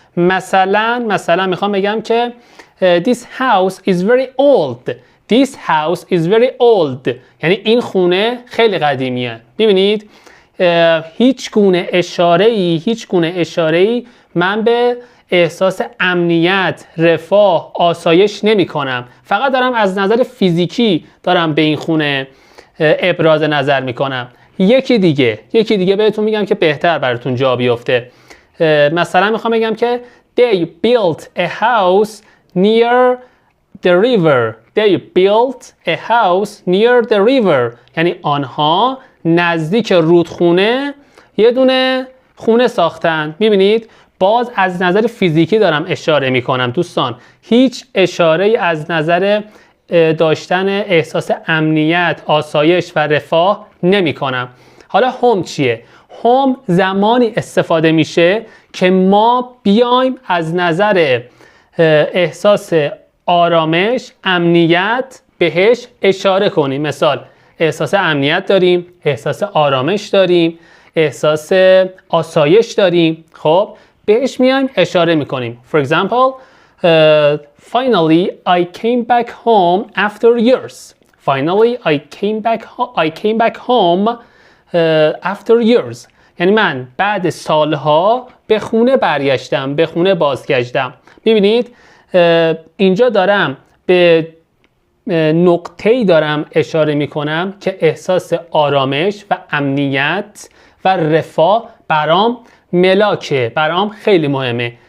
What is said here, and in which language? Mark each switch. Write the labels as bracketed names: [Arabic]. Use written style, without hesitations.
[Persian] مثلا میخوام بگم که [English] this house is very old. This house is very old. [Persian] یعنی این خونه خیلی قدیمیه. ببینید هیچ گونه اشاره‌ای من به احساس امنیت، رفاه، آسایش نمی کنم. فقط دارم از نظر فیزیکی دارم به این خونه ابراز نظر می کنم. یکی دیگه بهتون میگم که بهتر براتون جا بیفته. مثلا میخوام بگم که [English] they built a house near the river. They built a house near the river. [Persian] یعنی آنها نزدیک رودخونه یه دونه خونه ساختن. میبینید باز از نظر فیزیکی دارم اشاره میکنم دوستان. هیچ اشاره از نظر داشتن احساس امنیت، آسایش و رفاه نمی کنم. حالا هوم چیه؟ هوم زمانی استفاده میشه که ما بیایم از نظر احساس آرامش، امنیت بهش اشاره کنیم. مثال احساس امنیت داریم، احساس آرامش داریم، احساس آسایش داریم. خب بهش میایم اشاره میکنیم. [English] For example, finally I came back home after years. Finally I came back home after years. [Persian] یعنی من بعد سالها به خونه برگشتم، به خونه بازگشتم. ببینید اینجا دارم به نقطه‌ای دارم اشاره میکنم که احساس آرامش و امنیت و رفاه برام ملاکه، برام خیلی مهمه.